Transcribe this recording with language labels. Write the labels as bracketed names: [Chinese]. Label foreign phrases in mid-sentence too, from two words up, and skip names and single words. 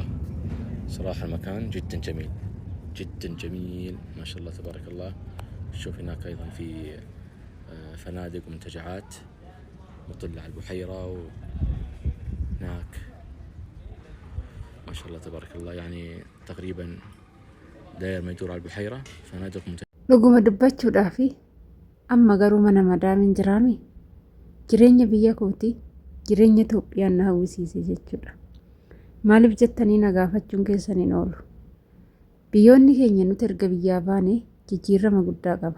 [Arabic] صراحة المكان جدا جميل، جدا جميل ما شاء الله تبارك الله. شوف هناك أيضا في فنادق ومنتجعات مطلة على البحيرة، وهناك ما شاء الله تبارك الله يعني تقريبا داير ما يدور على البحيرة فنادق [Oromo] dhuguma dubbachuudhaafi amma garuu mana madaamin jiraami jireenya biyya kooti jireenya Itoophiyaan na hawwisiise jechuudha. Maaliif jettanii na gaafachuun keessan hin oolu. Biyyoonni keenya nuti erga biyyaa baane jijjiirama guddaa qaba.